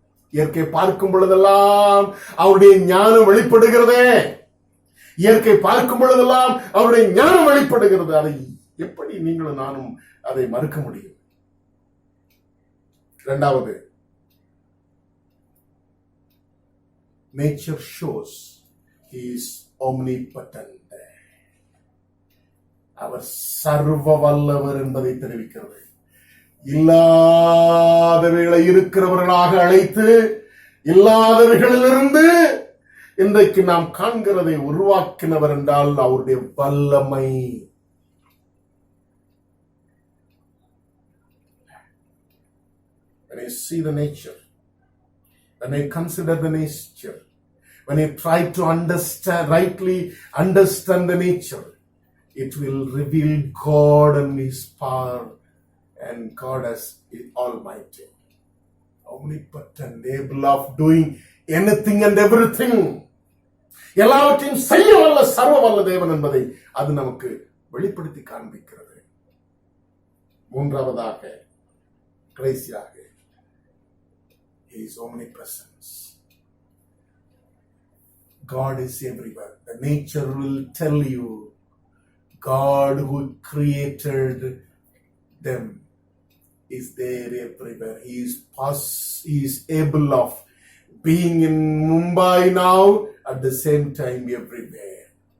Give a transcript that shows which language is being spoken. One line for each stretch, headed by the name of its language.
Tamil: இயற்கை பார்க்கும் பொழுதெல்லாம் அவருடைய ஞானம் வெளிப்படுகிறதே. இயற்கை பார்க்கும் பொழுதெல்லாம் அவருடைய ஞானம் வெளிப்படுகிறது. அதை எப்படி நீங்களும் நானும் அதை மறுக்க முடியும்? இரண்டாவது,
English: nature shows He is omnipotent.
Tamil: அவர் சர்வ வல்லவர் என்பதை தெரிவிக்கிறது. இல்லாதவைகளை இருக்கிறவர்களாக அழைத்து இல்லாதவைகளிலிருந்து இன்றைக்கு நாம் காண்கிறதை உருவாக்கினவர் என்றால் அவருடைய வல்லமை.
English: When I see the nature, when I consider the nature, when you try to rightly understand the nature, it will reveal God and His power and God as Almighty, omnipotent, able of doing anything and everything.
Tamil: எல்லாவற்றையும் செய்ய வல்ல சர்வ வல்ல தேவன் என்பதை அது நமக்கு வெளிப்படுத்தி காண்பிக்கிறது. மூன்றாவதாக, கடைசியாக,
English: His omnipresence. God is everywhere. The nature will tell you God who created them is there everywhere. He is able of being in Mumbai now, at the same time everywhere.